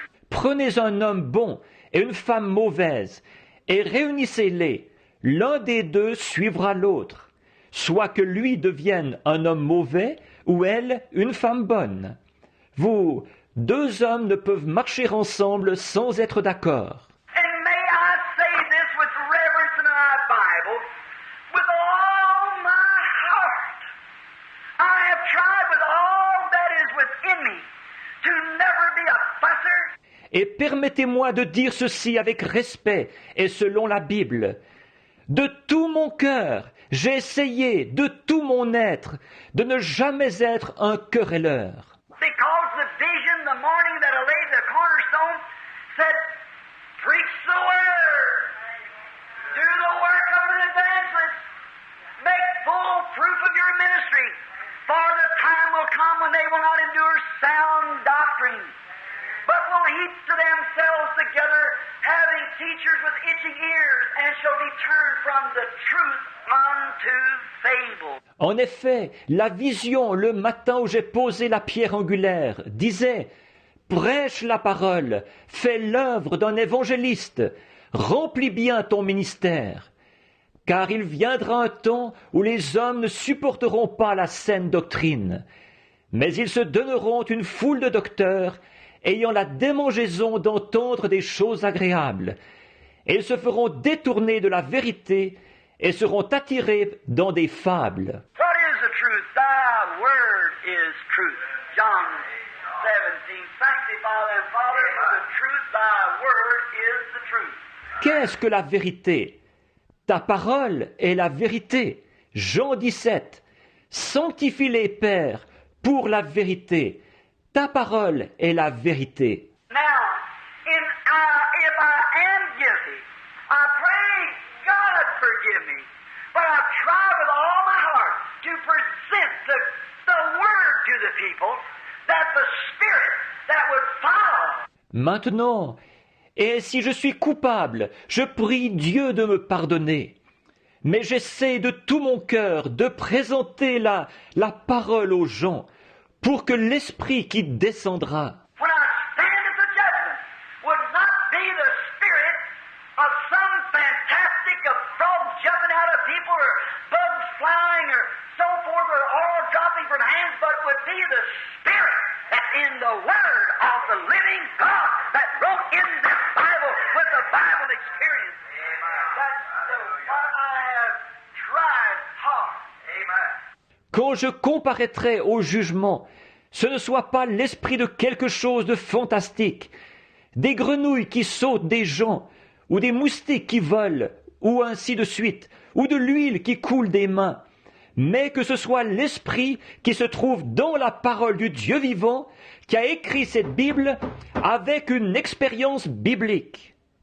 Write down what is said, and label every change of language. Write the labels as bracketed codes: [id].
[fr] Prenez un homme bon et une femme mauvaise, et réunissez-les. L'un des deux suivra l'autre, soit que lui devienne un homme mauvais, ou elle une femme bonne. Vous, deux hommes ne peuvent marcher ensemble sans être d'accord. [en] And may I say this with reverence in my Bible, with all my heart. I have tried with all that is within me to never be a fusser. [fr] Et permettez-moi de dire ceci avec respect et selon la Bible. De tout mon cœur, j'ai essayé, de tout mon être, de ne jamais être un querelleur. [en] Because the vision the morning that I laid the cornerstone said, preach the word, do the work of an evangelist, make full proof of your ministry, for the time will come when they will not endure sound doctrine, but will heap to themselves together, having teachers with itching ears, and shall be turned from the truth unto fable. [fr] En effet, la vision le matin où j'ai posé la pierre angulaire disait « Prêche la parole, fais l'œuvre d'un évangéliste, remplis bien ton ministère. Car il viendra un temps où les hommes ne supporteront pas la saine doctrine, mais ils se donneront une foule de docteurs ayant la démangeaison d'entendre des choses agréables, et ils se feront détourner de la vérité et seront attirés dans des fables. » [en] What is the truth? Thy word is truth. John 17. Sanctify them, Father, for the truth. Thy word is the truth. [fr] Qu'est-ce que la vérité? Ta parole est la vérité. Jean 17. Sanctifie-les, Père, pour la vérité. Ta parole est la vérité. [en] Now, if I am guilty, I pray God forgive me. But I've tried with all my heart to present the word to the people, that the Spirit that would follow. [fr] Maintenant, et si je suis coupable, je prie Dieu de me pardonner. Mais j'essaie de tout mon cœur de présenter la parole aux gens, pour que l'Esprit qui descendra, [en] When I stand at the judgment, would not be the spirit of some fantastic of frogs jumping out of people or bugs flying or so forth or oil dropping from hands, but would be the spirit that in the word of the living God that wrote in this Bible with the Bible experience. That's what I have tried hard. Amen. [fr] quand je comparaîtrai au jugement, ce ne soit pas l'esprit de quelque chose de fantastique, des grenouilles qui sautent des gens, ou des moustiques qui volent, ou ainsi de suite, ou de l'huile qui coule des mains, mais que ce soit l'esprit qui se trouve dans la parole du Dieu vivant, qui a écrit cette Bible avec une expérience biblique.